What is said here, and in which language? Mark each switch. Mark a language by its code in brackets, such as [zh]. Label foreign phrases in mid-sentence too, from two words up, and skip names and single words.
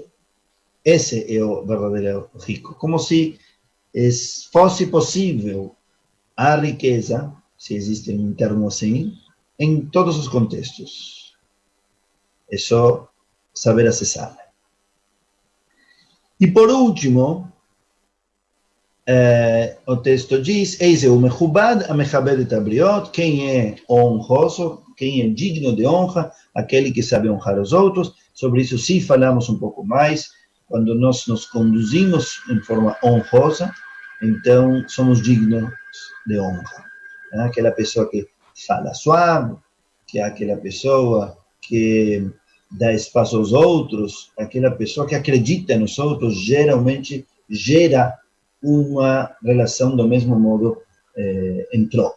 [pt] Esse é o verdadeiro rico. Como se fosse possível a riqueza, se existe um termo assim, em todos os contextos. É só saber acessar. E por último, o texto diz, eis o [he] מכובד המכבד את הבריות, [pt] quem é honroso, quem é digno de honra, aquele que sabe honrar os outros. Sobre isso sim falamos um pouco mais, quando nós nos conduzimos em forma honrosa, então somos dignos de honra. Aquela pessoa que fala suave, que é aquela pessoa que dá espaço aos outros, aquela pessoa que acredita nos outros, geralmente gera uma relação do mesmo modo em troca.